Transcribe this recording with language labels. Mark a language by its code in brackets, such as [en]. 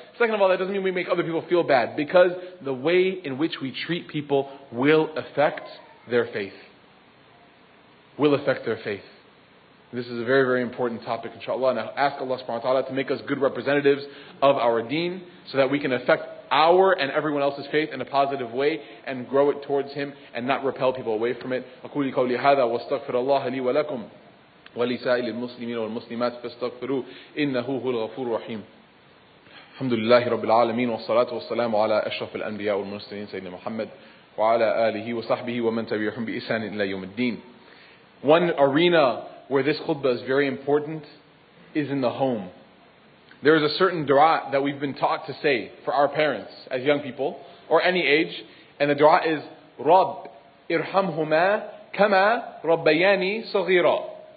[en] Second of all, that doesn't mean we make other people feel bad. Because the way in which we treat people will affect their faith. Will affect their faith. This is a very, very important topic, inshallah. And I ask Allah subhanahu wa ta'ala to make us good representatives of our deen so that we can affect our and everyone else's faith in a positive way and grow it towards Him and not repel people away from it. [ar] أقول قولي هذا واستغفر الله لي ولكم ولسائر المسلمين والمسلمات فاستغفروه إنه هو الغفور الرحيم. الحمد لله رب العالمين والصلاة والسلام على أشرف الأنبياء والمرسلين سيدنا محمد وعلى آله وصحبه ومن تبعهم بإحسان إلى يوم الدين. [en] One arena where this khutbah is very important is in the home. There is a certain dua that we've been taught to say for our parents as young people or any age, and the dua is [ar] Rabb irhamhuma kama rabbayani saghira.